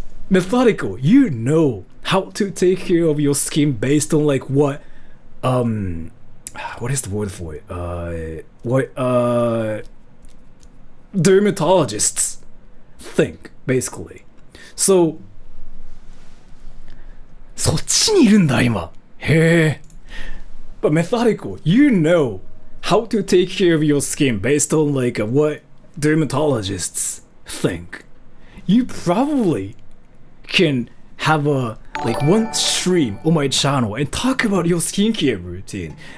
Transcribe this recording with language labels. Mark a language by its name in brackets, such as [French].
[English] Methodical, you know how to take care of your skin based on like what is the word for it? What dermatologists think, basically. [Japanese] So そっちにいるんだ今。へえ。 [English] But Methodical, you know how to take care of your skin based on like what dermatologists think. You probably can have a like one stream on my channel and talk about your skincare routine.